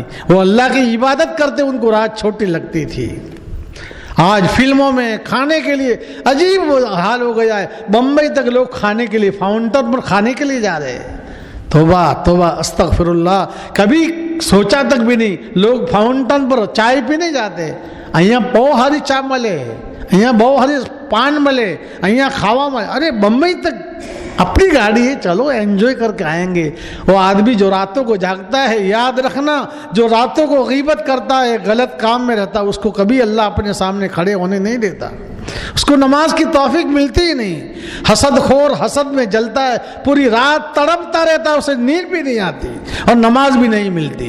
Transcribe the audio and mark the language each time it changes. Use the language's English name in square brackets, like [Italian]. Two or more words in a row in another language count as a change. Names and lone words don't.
[Urdu] وہ اللہ کی عبادت کرتے ان کو رات چھوٹی لگتی تھی۔ آج فلموں میں کھانے کے لیے عجیب حال ہو گیا ہے، بمبئی تک لوگ کھانے کے لیے فاؤنٹن پر کھانے کے لیے جا رہے ہیں۔ توبہ توبہ استغفر اللہ، کبھی سوچا تک بھی نہیں لوگ فاؤنٹن پر چائے پینے جاتے، [Gujarati] અહીંયા બહુ સારી ચા મળે, અહીંયા બહુ સારી પાન મળે, અહીંયા ખાવા મળે। [Urdu] ارے بمبئی تک اپنی گاڑی ہے، چلو انجوائے کر کے آئیں گے۔ وہ آدمی جو راتوں کو جاگتا ہے، یاد رکھنا جو راتوں کو غیبت کرتا ہے، غلط کام میں رہتا ہے، اس کو کبھی اللہ اپنے سامنے کھڑے ہونے نہیں دیتا، اس کو نماز کی توفیق ملتی ہی نہیں۔ حسد خور حسد میں جلتا ہے، پوری رات تڑپتا رہتا ہے، اسے نیند بھی نہیں آتی اور نماز بھی نہیں ملتی۔